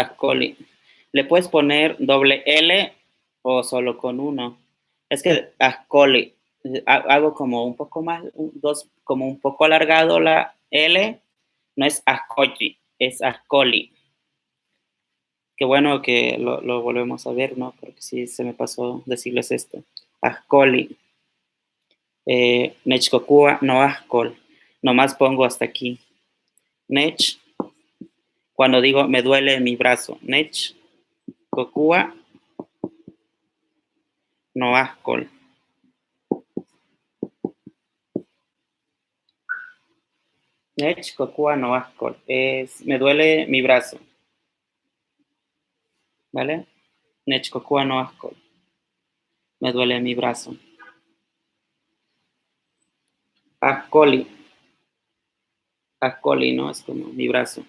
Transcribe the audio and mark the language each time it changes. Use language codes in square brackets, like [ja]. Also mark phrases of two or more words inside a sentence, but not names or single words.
[es] Le puedes poner doble L o solo con uno. Es que ascoli, hago como un poco más, como un poco alargado la L, no es ascoli, es ascoli. Qué bueno que lo volvemos a ver, ¿no? Porque sí se me pasó decirles esto. [nah] Ascoli. Nechkokua no ascol. [es] Nomás pongo hasta aquí. Nech, cuando digo me duele mi brazo. [nah] Nech, kokua no ascol. Nech, kokua no ascol. [es] Me duele mi brazo. ¿Vale? [nah] Nech, kokua no ascol. [es] Me duele mi brazo. Ascoli. Ascoli, ¿no? Es como mi brazo.